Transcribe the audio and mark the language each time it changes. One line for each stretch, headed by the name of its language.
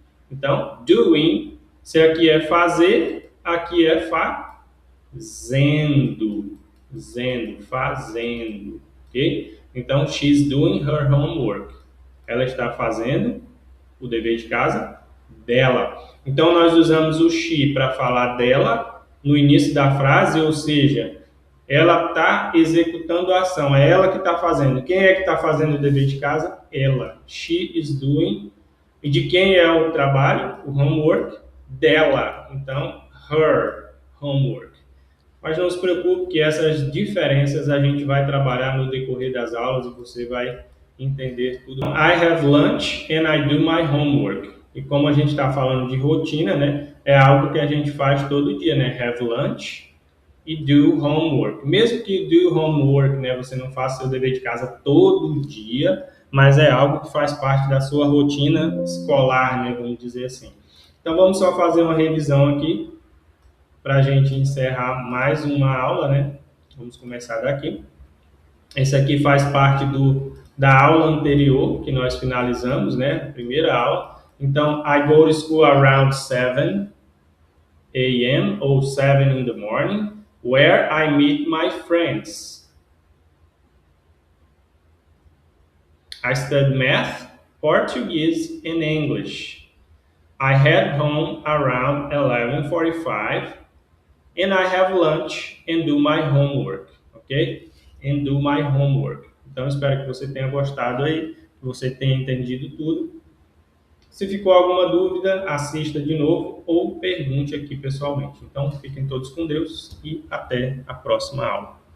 Portuguese: Então, doing, se aqui é fazer, aqui é fazendo. Fazendo, ok?
English: Então, she's doing her homework.
Portuguese: Ela está fazendo o dever de casa dela. Então, nós usamos o she para falar dela no início da frase, ou seja, ela está executando a ação, é ela que está fazendo. Quem é que está fazendo o dever de casa? Ela.
English: She is doing.
Portuguese: E de quem é o trabalho? O homework dela. Então,
English: her homework.
Portuguese: Mas não se preocupe que essas diferenças a gente vai trabalhar no decorrer das aulas e você vai entender tudo.
English: I have lunch and I do my homework.
Portuguese: E como a gente está falando de rotina, né? É algo que a gente faz todo dia, né?
English: Have lunch e do homework.
Portuguese: Mesmo que do homework, né? Você não faça seu dever de casa todo dia, mas é algo que faz parte da sua rotina escolar, né? Vamos dizer assim. Então vamos só fazer uma revisão aqui para a gente encerrar mais uma aula, né? Vamos começar daqui. Esse aqui faz parte da aula anterior que nós finalizamos, né? A primeira aula.
English: Então, I go to school around 7 a.m. ou 7 in the morning, where I meet my friends. I study math, Portuguese, and English. I head home around 11:45 and I have lunch and do my homework, ok? And do my homework.
Portuguese: Então, espero que você tenha gostado aí, que você tenha entendido tudo. Se ficou alguma dúvida, assista de novo ou pergunte aqui pessoalmente. Então, fiquem todos com Deus e até a próxima aula.